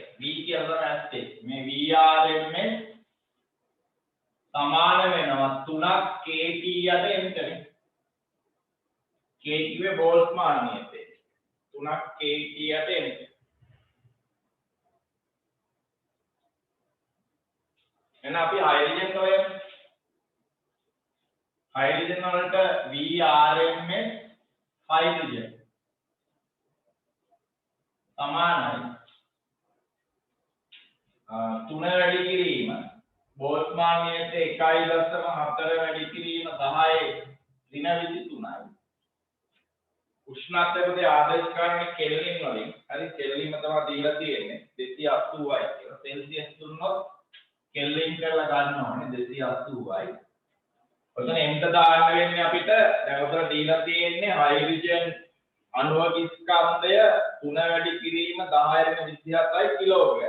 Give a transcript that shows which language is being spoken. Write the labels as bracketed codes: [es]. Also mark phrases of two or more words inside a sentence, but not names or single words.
[si] V කියලා තමයි ඇත්තේ. මේ VRMS සමාන වෙනවා 3ක් KT යට එන්ටනේ. KT වේ බෝල්ට්ස්මාන් නියතේ. 3ක් KT යට එන්ට. එහෙනම් අපි හයිඩ්‍රජන් හොයමු. හයිඩ්‍රජන් වලට VRMS හයිඩ්‍රජන් සමානයි 3 වැඩි කිරීම බෝල්ට්ස්මාන් නියත 1.4 වැඩි කිරීම 10 ඍණ 23යි උෂ්ණත්වයේ ආදේශ කරන්නේ කෙල්වින් වලින් හරි කෙල්වින් තමයි දීලා තියෙන්නේ 280යි කියලා සෙල්සියස් දුන්නොත් කෙල්වින් කරලා ගන්න ඕනේ 280යි ඔතන m දාන්න වෙන්නේ අපිට දැන් උතන දීලා තියෙන්නේ හයිඩ්‍රජන් අණුවක ස්කන්ධය 3 වැඩි කිරීම 10 27යි කිලෝග්‍රෑම්.